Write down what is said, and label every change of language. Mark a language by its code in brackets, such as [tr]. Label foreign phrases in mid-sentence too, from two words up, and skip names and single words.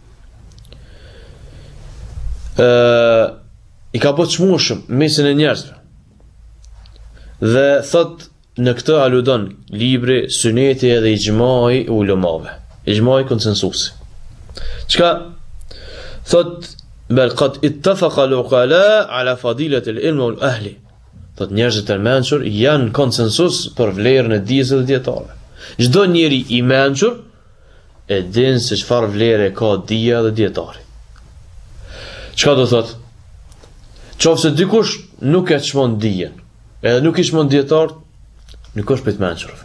[sq] I ka bërë çmueshëm mesin e njerëzve. Dhe thot në këtë aludon libri, suneti edhe ijmai ulemave. Ijmai konsensusi. [ar] Çka thot بل قد اتفق العقلاء على فضيلة العلم وأهله. [sq] Thot njerëzit e mençur janë konsensus për vlerën e dijes së dietarëve. Çdo njeri i mençur e din se çfarë vlere ka dija dhe dietari. Çka do thot? Qofse dikush nuk e çmon dijen, edhe nuk i çmon dietar, nuk është për të mençur.